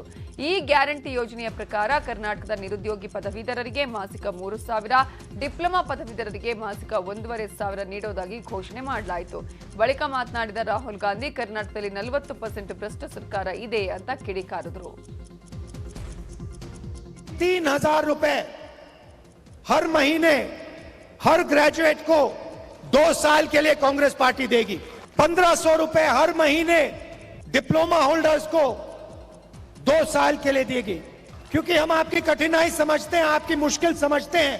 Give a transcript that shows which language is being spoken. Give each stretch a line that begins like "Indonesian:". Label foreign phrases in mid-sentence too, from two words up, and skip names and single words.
Kannada: ಈ ಗ್ಯಾರಂಟಿ ಯೋಜನೆಯ ಪ್ರಕಾರ ಕರ್ನಾಟಕದ ನಿರುದ್ಯೋಗಿ ಪದವೀಧರರಿಗೆ ಮಾಸಿಕ 3,000, ಡಿಪ್ಲೊಮಾ ಪದವೀಧರರಿಗೆ ಮಾಸಿಕ 1,500 ನೀಡುವುದಾಗಿ ಘೋಷಣೆ ಮಾಡಲಾಯಿತು. ಬಳಿಕ ಮಾತನಾಡಿದ ರಾಹುಲ್ ಗಾಂಧಿ, ಕರ್ನಾಟಕದಲ್ಲಿ 40% ಭ್ರಷ್ಟ ಸರ್ಕಾರ ಇದೆ ಅಂತ ಕಿಡಿಕಾರಿದ್ರು.
Hindi: 3,000 रुपए हर महीने हर ग्रेजुएट को 2 साल के लिए कांग्रेस पार्टी देगी. 1,500 रुपए हर महीने
English: diploma holders
Hindi: को 2 साल के लिए देगी. क्योंकि हम आपकी कठिनाई समझते हैं, आपकी मुश्किल समझते हैं.